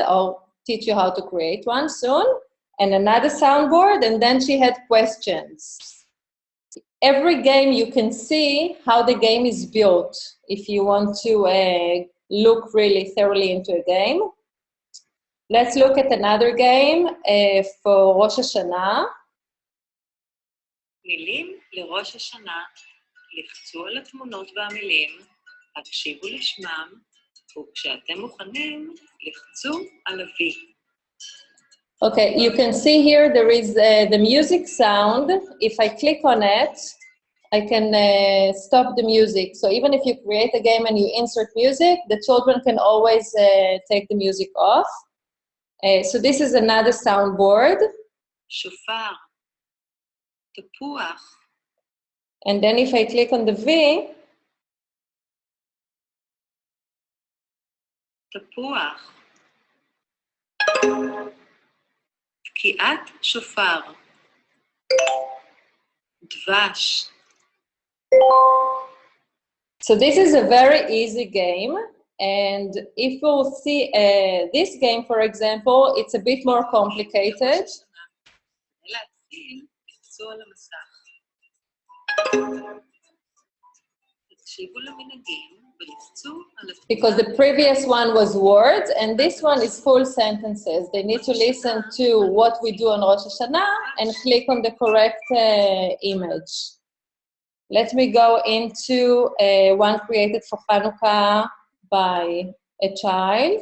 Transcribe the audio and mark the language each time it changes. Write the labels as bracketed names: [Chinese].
[English] I'll teach you how to create one soon. And another soundboard, and then she had questions. Every game you can see how the game is built if you want to look really thoroughly into a game. Let's look at another game for Rosh Hashanah. [Hebrew] מילים לראש השנה, לחצו על התמונות והמילים, הקשיבו לשמם, וכשאתם מוכנים, לחצו על ה-V. [English] Okay, you can see here there is the music sound. If I click on it, I can stop the music. So even if you create a game and you insert music, the children can always take the music off. So this is another soundboard. [Hebrew] שופר, תפוח. [English] And then if I click on the V, [Hebrew] תפוח. תקיעת שופר. דבש. [English] so this is a very easy game. And if we'll see this game, for example, it's a bit more complicated. [Hebrew] להתחיל, לחצו על המסך. תקשיבו למנהגים ולחצו על התמונה. [English] Because the previous one was words, and this one is full sentences. They need to listen to what we do on Rosh Hashanah and click on the correct image. Let me go into one created for Hanukkah by a child.